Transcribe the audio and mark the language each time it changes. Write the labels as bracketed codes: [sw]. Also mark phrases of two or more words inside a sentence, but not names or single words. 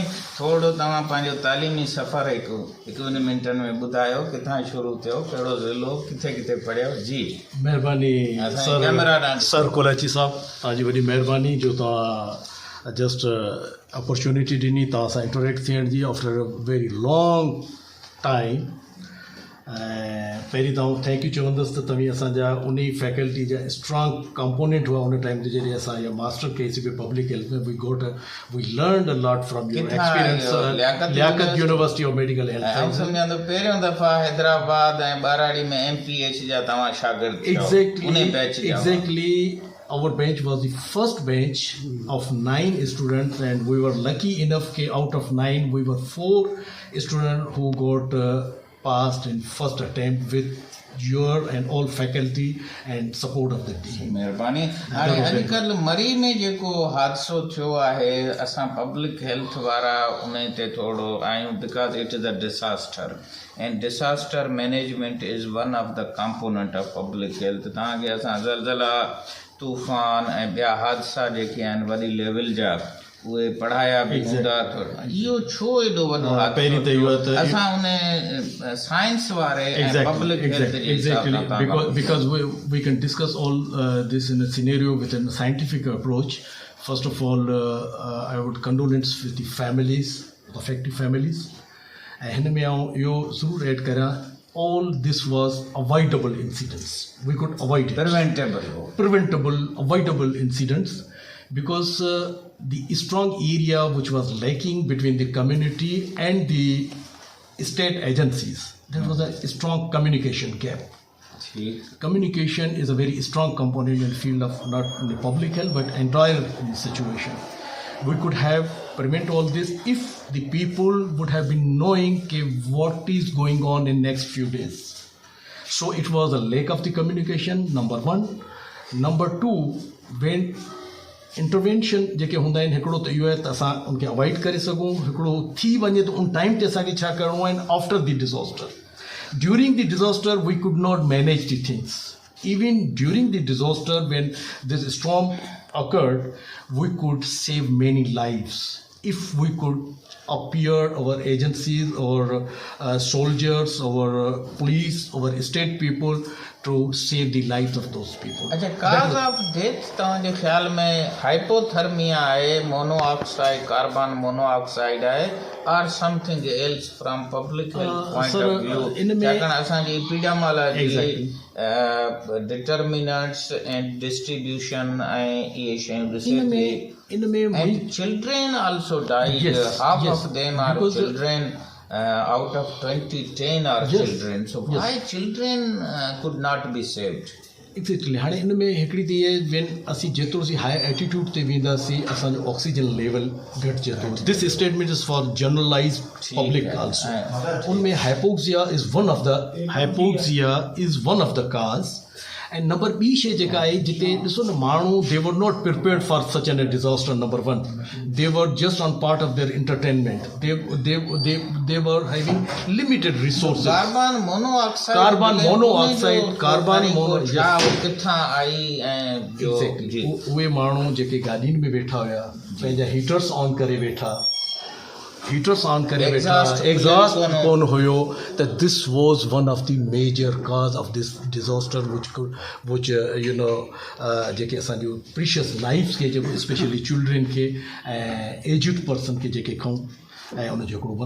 [sd] थोरो तव्हां पंहिंजो तालीमी सफ़र हिकु ॿिनि मिंटनि में ॿुधायो, किथां शुरू थियो, कहिड़ो ज़िलो, किथे किथे पढ़ियो? जी महिरबानी सर कोलाची साहब, तव्हांजी वॾी महिरबानी जो तव्हां [en] just opportunity [sd] ॾिनी तव्हां सां इंटरेक्ट थियण जी [en] after a very long time. [sd] ऐं पहिरीं त आउं [en] thank you [sd] चवंदुसि त तव्हीं असांजा उन फैकल्टी जा [en] strong component [sd] हुआ उन टाइम ते जॾहिं असां इहा मास्टर कईसीं पिए [en] public health [sd] में। [en] We learned a lot from your experience Liaquat University of Medical Health. [sd] सम्झां त पहिरियों दफ़ा हैदराबाद ऐं बाराड़ी में MPH जा तव्हां शागिर्द थियो उन बैच जा। [en] Exactly. Our bench was the first bench of 9 students, and we were lucky enough that out of 9 we were 4 students who got passed in first attempt with your and all faculty and support of the team. [sd] महिरबानी। हाणे अॼुकल्ह मरी में जेको हादसो थियो आहे, असां [en] public health [sd] वारा उन ते थोरो आहियूं, [en] because it is a disaster and disaster management is one of the component of public health. [sd] तव्हांखे असां ज़लज़ला, तूफ़ान ऐं ॿिया हादसा जेके आहिनि वॾी लेवल जा उहे पढ़ाया बि हूंदा। इहो छो एॾो वॾो हादसो? असां उन साइंस वारे ऐं [en] public health [sd] जे हिसाब सां [en] because we can discuss all this in a scenario with a scientific approach. First of all, I would condolence with the families, the affected families. ऐं हिन में आउं इहो ज़रूरु ऐड करियां, all this was avoidable incidents. We could avoid it. Preventable, avoidable incidents, because the strong area which was lacking between the community and the state agencies, there was a strong communication gap. Communication is a very strong component in the field of not only public health but entire situation. We could have prevent all this if the people would have been knowing what is going on in next few days. So it was a lack of the communication, number one. Number two, when [sd] इंटरवेंशन जेके हूंदा आहिनि, हिकिड़ो त इहो आहे त असां उनखे अवॉइड करे सघूं, हिकिड़ो थी वञे त उन टाइम ते असांखे छा करिणो आहे। [en] After the disaster, during the disaster we could not manage the things. Even during the disaster, when this storm occurred, we could save many lives if we could appear our agencies, our soldiers, our police, our state people to save the lives of those people. [sd] अच्छा, [en] cause of death [sd] तव्हांजे ख़्याल में हाइपोथर्मिया आहे, [en] monoxide, carbon monoxide [sd] आहे, [en] or something else from public health point of view? [sd] छाकाणि असांजी [en] epidemiology determinants and distribution [sd] ऐं इहे शयूं ॾिसे थी। [en] And children also died. Yes, half yes, of them are children. Out of 10 are children. So why children could not be saved? Exactly. [sd] हाणे इन में हिकिड़ी त इहे वेन असीं जेतिरो सी [en] high altitude [sd] ते वेंदासीं असांजो [en] oxygen level [sd] घटिजे थो। [en] This statement is for generalized public also. उनमें hypoxia is one of the cause. [sd] ऐं नंबर ॿी शइ जेका आहे, जिते ॾिसो न माण्हू [en] they were not prepared for such an a disaster. Number one, they were just on part of their entertainment. They were having limited resources. कार्बन [sd] किथां आई ऐं उहे माण्हू जेके गाॾियुनि में वेठा हुया, पंहिंजा [en] heaters on [sd] करे वेठा, एग्ज़ॉस्ट कोन हुयो, त [en] this was one of the major cause of this disaster which [sd] जेके असांजो [en] precious lifes [sd] खे, जेको [en] specially children [sd] खे ऐं [en] aged person [sd] खे जेके खऊं ऐं उनजो हिकिड़ो वॾो